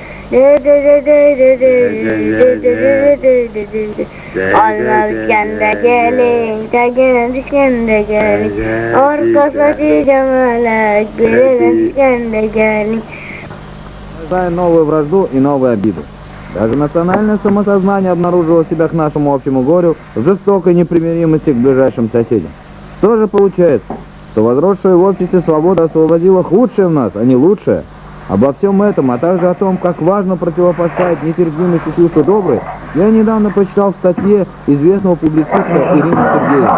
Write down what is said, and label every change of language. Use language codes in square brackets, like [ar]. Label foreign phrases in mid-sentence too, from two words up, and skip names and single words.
[uz] Olma bitganda keling, tagini tushganda keling, orqa sochi jamalak, belidan tushganda keling. [ru] Рождая новую вражду и новые обиды. Даже национальное самосознание обнаружило себя к нашему общему горю в жестокой непримиримости к ближайшим соседям. Что же получается? Что возросшая в обществе свобода освободила худшее в нас, а не лучшее. Обо всем этом, а также о том, как важно противопоставить нетерпимость и чувство доброе, я недавно прочитал в статье известного публициста Ирины Сергеевны.